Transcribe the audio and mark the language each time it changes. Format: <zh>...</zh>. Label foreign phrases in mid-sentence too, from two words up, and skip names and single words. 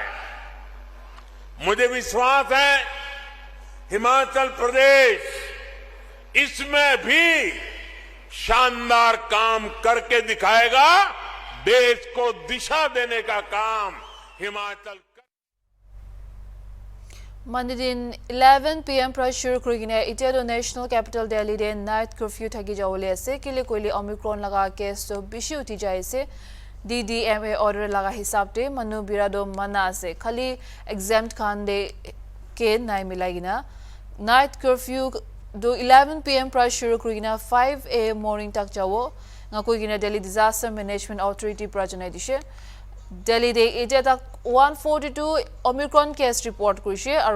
<hi>मुझे विश्वास है हिमाचल प्रदेश इसमें भी शानदार काम करके दिखाएगा। देश को दिशा देने का काम हिमाचल</hi> <nag>Mandidin 11 PM pressure krigine itedo</nag> <en>national capital</en> <nag>Delhi de</nag> <en>night curfew</en> <nag>thagi jawle ase kile koile omicron laga case to bishi uti jaise DDMA order laga hisab te manu birado mana ase khali exempt khan de ke nai milagina</nag> <en>night curfew</en> <nag>do 11 PM pressure krigina 5 AM morning tak jawo ngakoi gina Delhi disaster management authority prajanai dishe Delhi de eta tak 142 Omicron</nag> <en>case report</en> <nag>kurise aro</nag>